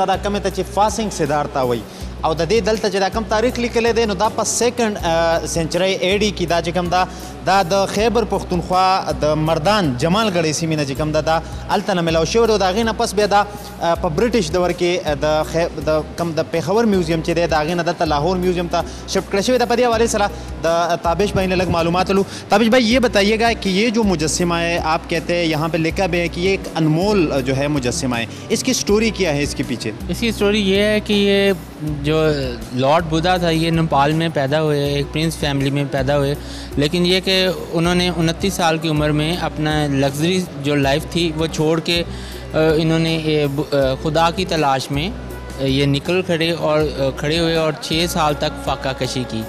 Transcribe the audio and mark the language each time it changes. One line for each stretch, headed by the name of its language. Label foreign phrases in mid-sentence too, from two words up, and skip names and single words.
Pashto: کومې ته چې فاسنګ سدارتا وایي او د دې دلته چې دا کم تاریخ لیکلی دی نو دا په 2
English: century AD
Pashto: کې دا چې کوم دا د خیبر پښتونخوا د مردان جمالګړۍ سیمې نه چې کوم دا هلته نه میلاو شوی دی. د هغې نه پس بیا دا په برټش دور کې د کم د پېښور میوزیم چې دی د هغې نه دلته لاهور میوزیم ته شفټ کړی شوی دی. په دې حوالې سره د تابش بھائی نے لږ معلومات لو.
Urdu: تابش بھائی یہ بتائیے گا کہ یہ جو مجسمہ ہے آپ کہتے ہیں یہاں پہ لکھا بھی ہے کہ یہ ایک انمول جو ہے مجسمہ ہے, اس کی سٹوری کیا ہے اس کے پیچھے؟ اس کی سٹوری یہ ہے کہ یہ جو لارڈ بدھا تھا یہ نیپال میں پیدا ہوئے, ایک
English: prince family
Urdu: میں پیدا ہوئے, لیکن یہ کہ انہوں نے 29 سال کی عمر میں اپنا لگژری جو لائف تھی وہ چھوڑ کے انہوں نے خدا کی تلاش میں یہ نکل کھڑے ہوئے اور 6 سال تک فاقہ کشی کی.